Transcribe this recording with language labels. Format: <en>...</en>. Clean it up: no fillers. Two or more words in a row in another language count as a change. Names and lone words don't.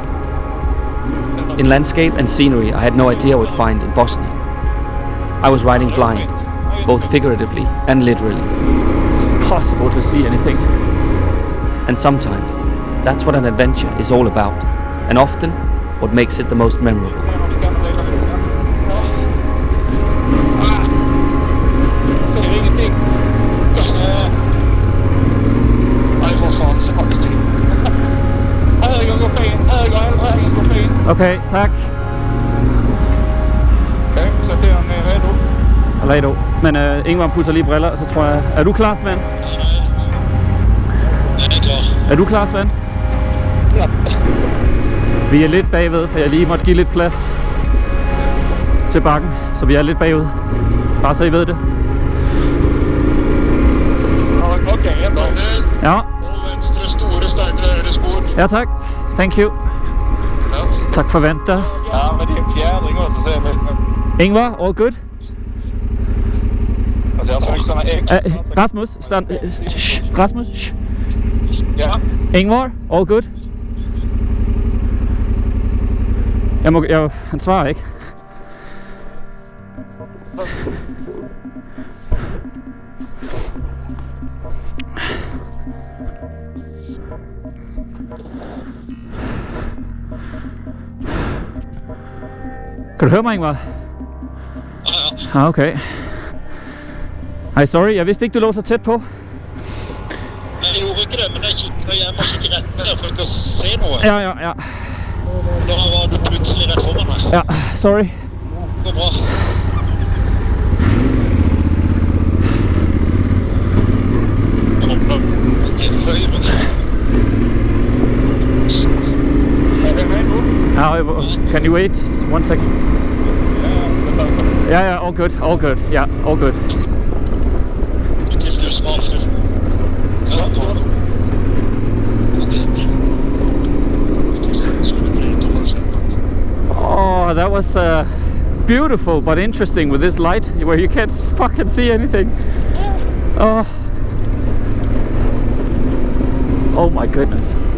<en>In landscape and scenery I had no idea I would find in Bosnia. I was riding blind, both figuratively and literally. It's impossible to see anything. And sometimes, that's what an adventure is all about, and often, what makes it the most memorable.</en> <sv>Okay, tack.</sv> <da>Okay, så det er en Redo. Men Ingvar pusser lige briller, så tror jeg... Er du klar, Sven? Jeg er klar. Er du klar, Sven? Ja. Vi er lidt bagved, for jeg lige måtte give lidt plads til bakken, så vi er lidt bagud. Bare så I ved det. Okay, jeg Daniel, Ja.</da> <no>nå venstre store steiner og høyre spor.</no> <da>Ja, tak.</da> <en>Thank you.</en> <da>Ja. Tak for vent der.</da> <sv>Ja, men det er en fjädring också, så</sv> <en>Ingvar, all good?</en> <sv>alltså jag såg såna ägg.</sv> <en>Rasmus, stand. Rasmus.</en> <da>Ja.</da> <en>Ingvar, all good?</en> <da>Han svarer ikke. Kan du høre mig, Ingvar? Ja. Ah, okay. Hej, sorry, jeg vidste ikke, du lå så tæt på.</da> <no>Jeg gjorde ikke det, men jeg må kikke rett ned for ikke å se noe. Ja. Da var du plutselig rett foran meg. Ja, sorry. Det går bra. Jeg hopper til høyre.</no> <en>Can you wait 1 second? Yeah, all good. Yeah, all good.</en> <no>Til du smalere.</no> <en>Oh, that was beautiful but interesting with this light where you can't fucking see anything. Oh my goodness.</en>